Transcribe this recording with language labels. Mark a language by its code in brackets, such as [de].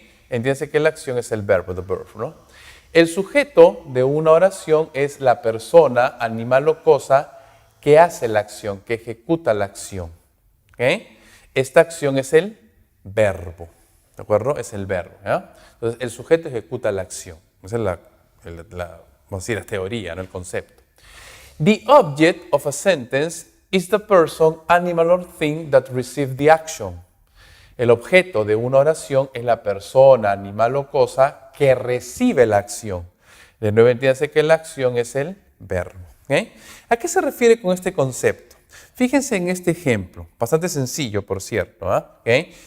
[es] Entiéndase que la acción es el verbo, the verb, ¿no? El sujeto de una oración es la persona, animal o cosa que hace la acción, que ejecuta la acción, ¿ok? Esta acción es el verbo, ¿de acuerdo? Es el verbo, ¿ya? Entonces, el sujeto ejecuta la acción. Esa es vamos a decir, la teoría, no el concepto. [en] The object of a sentence is the person, animal or thing that received the action. [es] El objeto de una oración es la persona, animal o cosa que recibe la acción. De nuevo, entiéndase que la acción es el verbo. ¿Okay? ¿A qué se refiere con este concepto? Fíjense en este ejemplo, bastante sencillo, por cierto, ¿eh? ¿Okay?